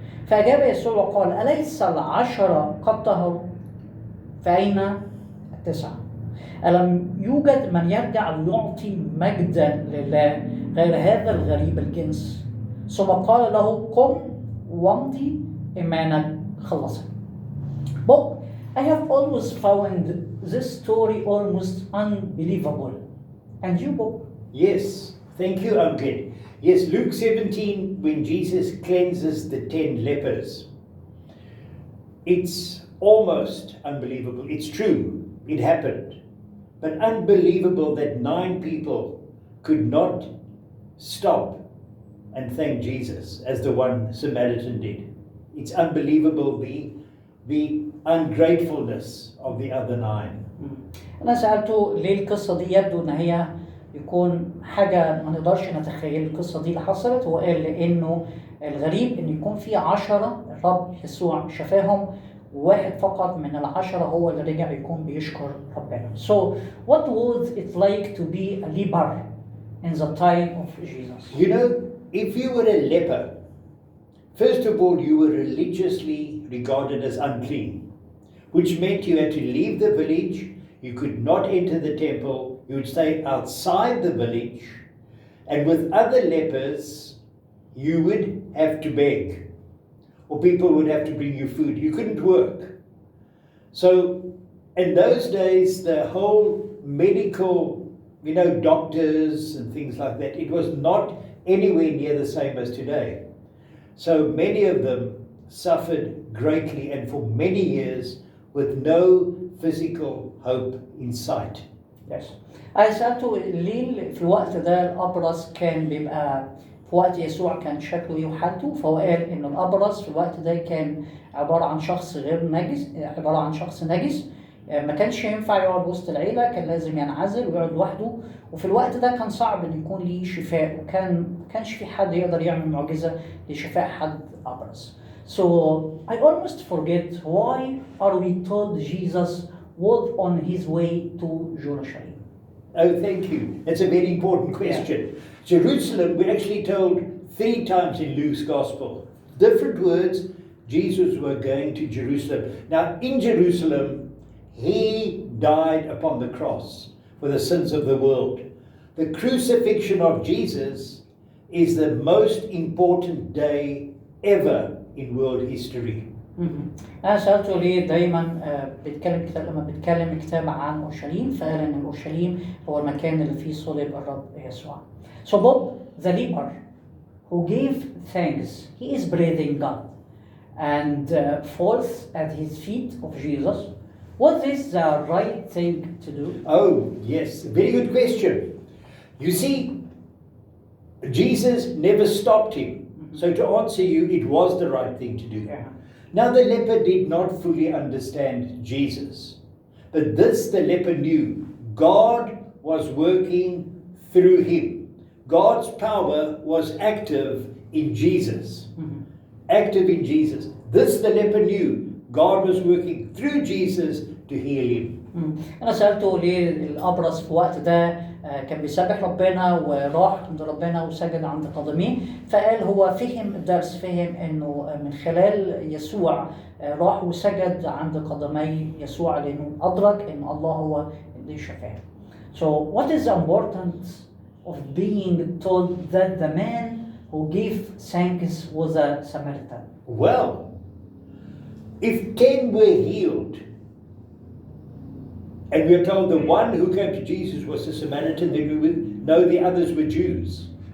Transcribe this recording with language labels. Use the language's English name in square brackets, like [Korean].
[Arabic] فأجاب يسوع وقال: أليس 10 قد طهروا؟ فأين 9؟ ألم يوجد من يرجع ليعطي مجدا لله غير هذا الغريب الجنس؟ ثم قال له: قم وامضي، إيمانك خلصك. [English] But I have always found this story almost unbelievable. And you, Bob? Yes, thank you, Uncle. Yes, Luke 17, when Jesus cleanses the 10 lepers. It's almost unbelievable. It's true, it happened. But unbelievable that 9 people could not stop and thank Jesus as the one Samaritan did. It's unbelievable the ungratefulness of the other 9. [Arabic] أنا سألته ليه القصة دي يبدو إن هي يكون حاجة ما نقدرش نتخيل القصة دي اللي حصلت. هو قال لأنه الغريب إن يكون في 10 الرب يسوع شفاهم، وواحد فقط من 10 هو اللي رجع يكون بيشكر ربنا. [English] So what was it like to be a leper in the time of Jesus? You know, if you were a leper, first of all, you were religiously regarded as unclean, which meant you had to leave the village, you could not enter the temple, you would stay outside the village, and with other lepers, you would have to beg, or people would have to bring you food. You couldn't work. So, in those days, the whole medical, doctors and things like that, it was not anywhere near the same as today. So many of them suffered greatly and for many years with no physical hope in sight. Yes. [Arabic] أنا سألته ليه في الوقت ده الأبرص كان بيبقى في وقت يسوع كان شكله إيه وحالته. فهو قال إن الأبرص في الوقت ده كان عبارة عن شخص غير نجس، عبارة عن شخص نجس، ما كانش ينفع يقعد وسط العيلة، كان لازم ينعزل ويقعد لوحده. وفي الوقت ده كان صعب إن يكون ليه شفاء، وكان ما كانش في حد يقدر يعمل معجزة لشفاء حد أبرص. [English] So I almost forget why are we told Jesus was on his way to Jerusalem. Oh, thank you. That's a very important question. Yeah. Jerusalem, we're actually told 3 times in Luke's Gospel. Different words, Jesus were going to Jerusalem. Now, in Jerusalem, he died upon the cross for the sins of the world. The crucifixion of Jesus is the most important day ever in world history. [Arabic] أنا سألته ليه دايما بيتكلم كتاب لما بيتكلم الكتاب عن أورشليم فقال إن أورشليم هو المكان اللي فيه صلب الرب يسوع. [English] So Bob the leper who gave thanks, he is breathing God and falls at his feet of Jesus. Was this the right thing to do? Oh, yes, very good question. You see, Jesus never stopped him. So to answer you, it was the right thing to do. Yeah. Now the leper did not fully understand Jesus. But this the leper knew. God was working through him. God's power was active in Jesus. Active in Jesus. This the leper knew. God was working through Jesus to heal him. [Arabic] أنا سألته ليه الأبرص في الوقت ده كان بيسبح ربنا وراح عند ربنا وسجد عند قدميه، فقال هو فهم الدرس، فهم إنه من خلال يسوع راح وسجد عند قدمي يسوع لأنه أدرك إن الله هو اللي شفاه. [English] So what is the importance of being told that the man who gave thanks was a Samaritan? Well, if 10 were healed, and we are told the one who came to Jesus was a Samaritan, then we would know the others were Jews.